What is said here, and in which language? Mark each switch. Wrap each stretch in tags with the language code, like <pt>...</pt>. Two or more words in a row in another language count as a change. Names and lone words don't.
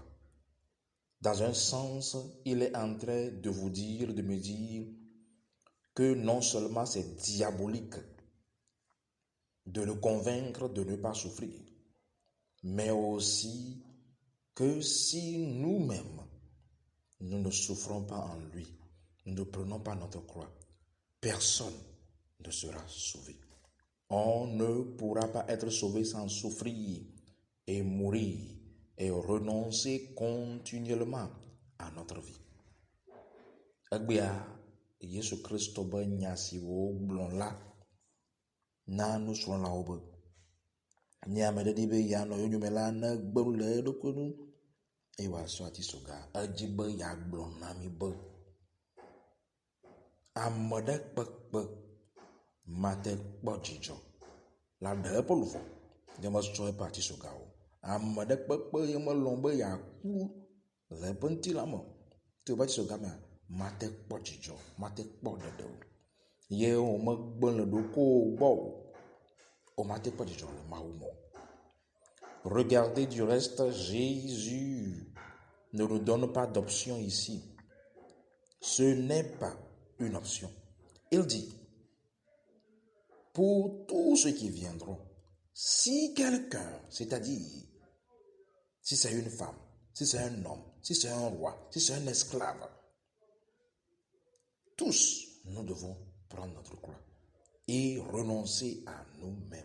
<fr>Dans un sens, il est en train de vous dire, de me dire que non seulement c'est diabolique de le convaincre de ne pas souffrir, mais aussi que si nous-mêmes, nous ne souffrons pas en lui, nous ne prenons pas notre croix, personne ne sera sauvé. On ne pourra pas être sauvé sans souffrir et mourir et renoncer continuellement à notre vie.</fr> <ee>Egbea Yesu Christo be nya si wo gblɔ la na nusrɔ̃lawo be nye ame ɖe di be yeanɔ yonyome la ne gbe nu le eɖokui nu eye wòasɔ atisoga edzi be yeagblɔ na mi be ame ɖe kpekpe mate kpɔ dzidzɔ la ɖe eƒe luʋɔ ye mesɔ eƒe atisoga o. Ame ɖe kpekpe ye melɔ̃ be yeaku le eƒe ŋuti la me to eƒe atisoga mea mate kpɔ dzidzɔ, mate kpɔ ɖeɖe o. Ye wòmegbe le ɖokuiwo gbɔ o, wòmate kpɔ dzidzɔ le Mawu me.</ee> <fr>Regardez du reste, Jésus ne nous donne pas d'option ici. Ce n'est pas une option. Il dit, pour tous ceux qui viendront, si quelqu'un, c'est-à-dire, si c'est une femme, si c'est un homme, si c'est un roi, si c'est un esclave, tous, nous devons prendre notre croix et renoncer à nous-mêmes.</fr>